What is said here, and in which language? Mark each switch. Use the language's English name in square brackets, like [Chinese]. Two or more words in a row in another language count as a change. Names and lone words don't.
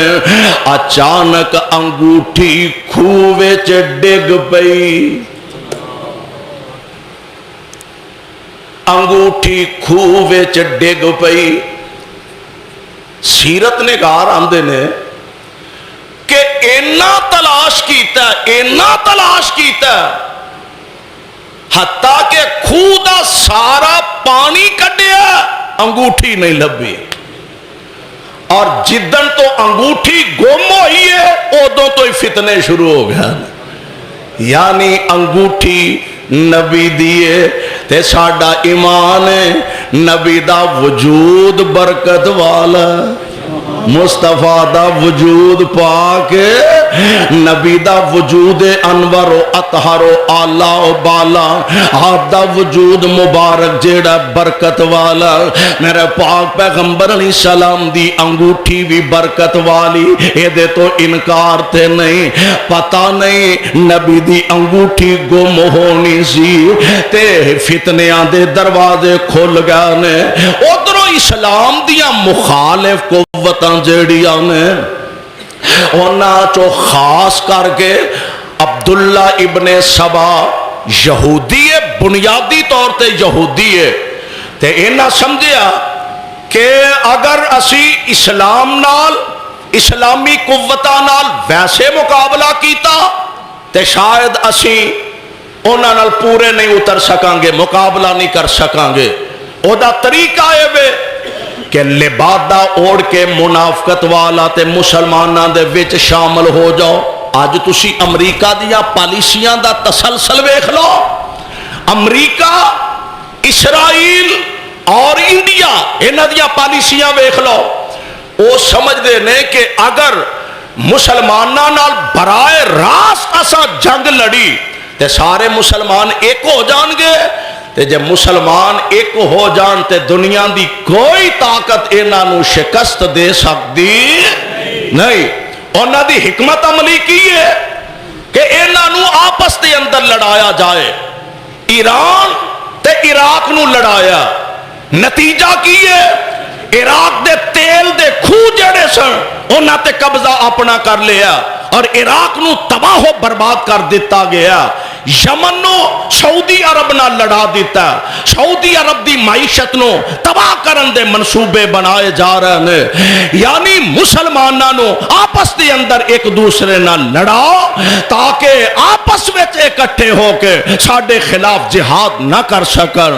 [Punjabi] اچانک انگوٹھی کھوہ وچ ڈگ پئی، انگوٹھی کھوہ وچ ڈگ پئی۔ سیرت نگار آندے نے کہ اینا تلاش کیتا حتیٰ کہ کھوہ دا سارا پانی کڈیا، انگوٹھی نہیں لبھی، اور جدن تو انگوٹھی گم ہوئی ہے ادوں تو ہی فتنے شروع ہو گیا، یعنی انگوٹھی نبی دیے تے ساڈا ایمان ہے، نبی دا وجود برکت والا، مصطفیٰ دا وجود پاک، نبی دا وجود انور و اطہر و اعلیٰ و بالا، آپ دا وجود مبارک جیڑا برکت والا۔ میرے پاک پیغمبر علیہ السلام دی انگوٹھی بھی برکت والی، اے دے تو انکار تے نہیں، پتہ نہیں نبی دی انگوٹھی گم ہونی سی تے فتنیاں دے دروازے کھل گئے نے۔ ادھروں اسلام دیاں مخالف قوتاں جیڑیاں نے، انہاں چو خاص کر کے عبداللہ ابن سبا یہودی ہے، بنیادی طور تے یہودی ہے، تے انہاں سمجھیا کہ اگر اسی اسلام نال، اسلامی قوتاں نال ویسے مقابلہ کیتا تے شاید اسی انہاں نال پورے نہیں اتر سکاں گے، مقابلہ نہیں کر سکاں گے۔ او دا طریقہ ہے بے کہ لبادہ اوڑ کے منافقت والا تے مسلمانہ دے وچ شامل ہو جاؤ۔ آج تسی امریکہ دیا پالیسیاں دا تسلسل ویکھ لو، امریکہ، اسرائیل اور انڈیا انہاں دیاں پالیسیاں ویکھ لو، وہ سمجھتے نے کہ اگر مسلماناں نال برائے راست اساں جنگ لڑی تے سارے مسلمان ایک ہو جان گے، تے جب مسلمان ایک ہو جان تے دنیا دی کوئی طاقت انہاں نو شکست دے سکتی نہیں۔ انہاں دی حکمت عملی کی ہے کہ انہاں نو آپس دے اندر لڑایا جائے، ایران تے عراق نو لڑایا، نتیجہ کی ہے عراق دے تیل دے کھو جڑے سن انہاں تے قبضہ اپنا کر لیا اور عراق نو تباہ و برباد کر دیتا گیا۔ یمن نو سعودی عرب نہ لڑا دیتا، سعودی عرب دی معیشت نو تباہ کرن دے منصوبے بنائے جا رہے ہیں۔ یعنی مسلماناں نو آپس دے اندر ایک دوسرے نہ لڑاؤ تاکہ آپس وچ اکٹھے ہو کے ساڈے خلاف جہاد نہ کر سکن۔